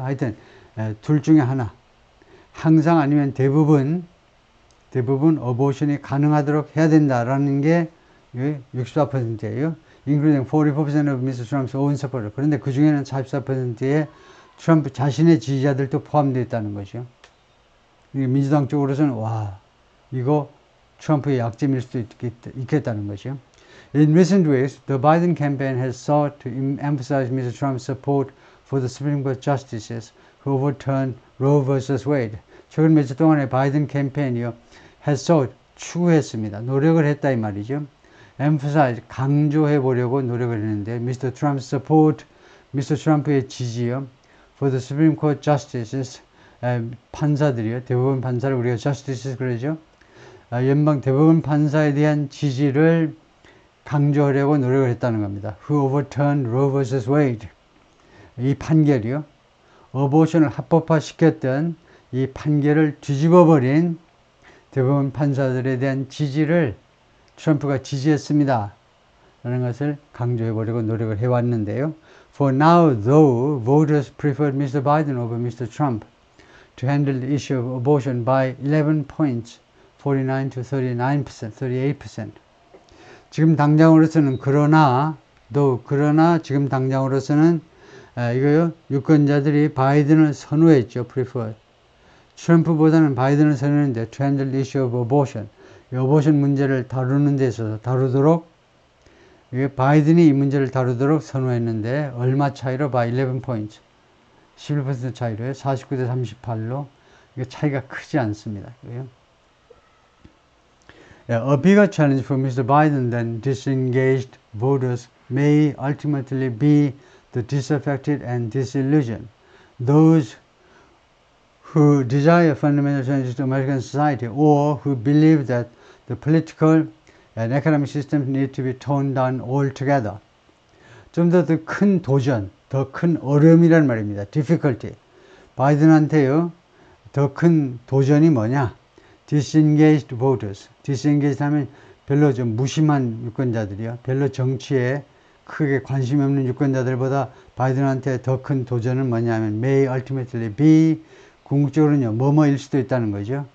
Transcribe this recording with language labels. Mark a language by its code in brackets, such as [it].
[ko] 하여튼 둘 중에 하나. 항상 아니면 대부분 어보션이 가능하도록 해야 된다라는 게 64%예요. [en] including 44% of Mr. Trump's own supporters. [ko] 그런데 그 중에는 44%의 트럼프 자신의 지지자들도 포함되어 있다는 거죠. 민주당 쪽으로서는 와, 이거 트럼프의 약점일 수도 있겠다는 거죠. [en] In recent weeks, the Biden campaign has sought to emphasize Mr. Trump's support for the Supreme Court justices who overturned Roe vs. Wade. [ko] 최근 며칠 동안에 바이든 캠페인이요, [en] has sought, [ko] 추구했습니다. 노력을 했다 이 말이죠. emphasize, 강조해 보려고 노력을 했는데, Mr. [en] Trump's support, Mr. [ko] 트럼프의 지지요, [en] for the Supreme Court justices, [ko] 판사들이요, 대법원 판사를 우리가 [en] justices [ko] 그러죠. 연방 대법원 판사에 대한 지지를 강조하려고 노력을 했다는 겁니다. [en] Who overturned Roe vs. Wade. [ko] 이 판결이요. 어보션을 합법화시켰던 이 판결을 뒤집어버린 대법원 판사들에 대한 지지를 트럼프가 지지했습니다. 라는 것을 강조해보려고 노력을 해왔는데요. [en] For now, though, voters preferred Mr. Biden over Mr. Trump to handle the issue of abortion by 11 points, 49 to 39%, 38%. [ko] 지금 당장으로서는 그러나 지금 당장으로서는 이거요, 유권자들이 바이든을 선호했죠. [en] preferred. [ko] 트럼프보다는 바이든을 선호했는데 [en] to handle the issue of abortion, [ko] 이 어보션 문제를 다루는 데 있어서 바이든이 이 문제를 다루도록 선호했는데 얼마 차이로 [en] by 11 points, [ko] 11% 차이로요. 49대 38로. 이게 차이가 크지 않습니다. [en] A bigger challenge for Mr. Biden than disengaged voters may ultimately be the disaffected and disillusioned. Those who desire fundamental changes to American society or who believe that the political and economic systems need to be toned down altogether. [ko] 좀 더 큰 도전, 더 큰 어려움이란 말입니다. [en] difficulty. [ko] 바이든한테요, 더 큰 도전이 뭐냐? [en] disengaged voters. [ko] disengaged 하면 별로 좀 무심한 유권자들이요. 별로 정치에 크게 관심이 없는 유권자들보다 바이든한테 더 큰 도전은 뭐냐면 [en] may ultimately be [ko] 궁극적으로는요 뭐뭐일 수도 있다는 거죠.